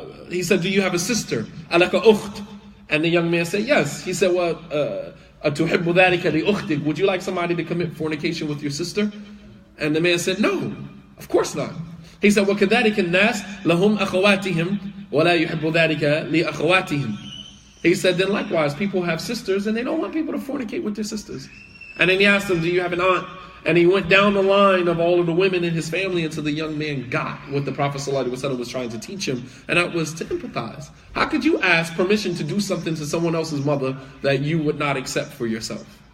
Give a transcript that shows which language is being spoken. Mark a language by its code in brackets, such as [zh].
[en] He said, do you have a sister? [ar] Alaka ukht. [en] And the young man said, yes. He said, well, would you like somebody to commit fornication with your sister? And the man said, no, of course not. He said, [ar] وَكَذَلِكَ النَّاسِ لَهُمْ أَخَوَاتِهِمْ وَلَا يُحِبُّ ذَلِكَ لِأَخَوَاتِهِمْ. [en] He said, then likewise, people have sisters and they don't want people to fornicate with their sisters. And then he asked him, do you have an aunt? And he went down the line of all of the women in his family until the young man got what the Prophet ﷺ was trying to teach him, and that was to empathize. How could you ask permission to do something to someone else's mother that you would not accept for yourself?